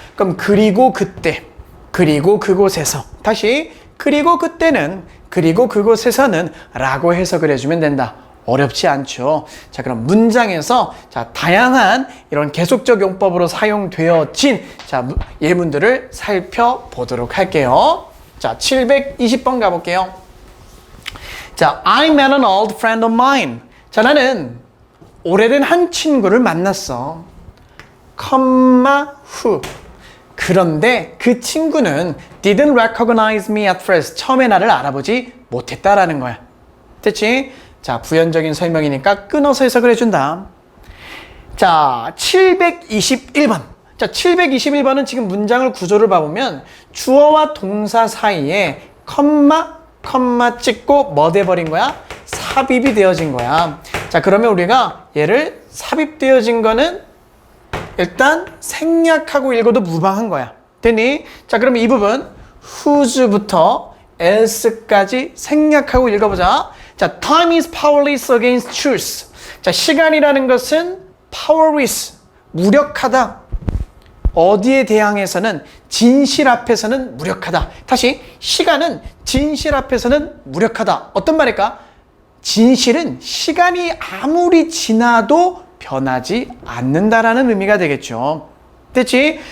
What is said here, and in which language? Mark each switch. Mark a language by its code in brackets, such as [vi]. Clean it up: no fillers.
[ko] 그럼 그리고 그때 그리고 그곳에서 다시 그리고 그때는 그리고 그곳에서는 라고 해석을 해주면 된다. 어렵지 않죠. 자, 그럼 문장에서 자, 다양한 이런 계속적 용법으로 사용되어진 자, 예문들을 살펴보도록 할게요. 자, 720번 가볼게요. [en] 자, I met an old friend of mine. [ko] 자, 나는 오래된 한 친구를 만났어. 컴마 who. 그런데 그 친구는 [en] didn't recognize me at first. [ko] 처음에 나를 알아보지 못했다라는 거야. 됐지? 자, 부연적인 설명이니까 끊어서 해석을 해준다. 자, 721번. 자, 721번은 지금 문장을 구조를 봐보면 주어와 동사 사이에 컴마 찍고 뭐 돼버린 거야? 삽입이 되어진 거야. 자, 그러면 우리가 얘를 삽입되어진 거는 일단 생략하고 읽어도 무방한 거야. 됐니? 자, 그러면 이 부분 whose부터 else까지 생략하고 읽어보자. [en] 자, time is powerless against truth. [ko] 자, 시간이라는 것은 powerless, 무력하다. 어디에 대항해서는 진실 앞에서는 무력하다. 다시, 시간은 진실 앞에서는 무력하다. 어떤 말일까? 진실은 시간이 아무리 지나도 변하지 않는다라는 의미가 되겠죠. 됐지?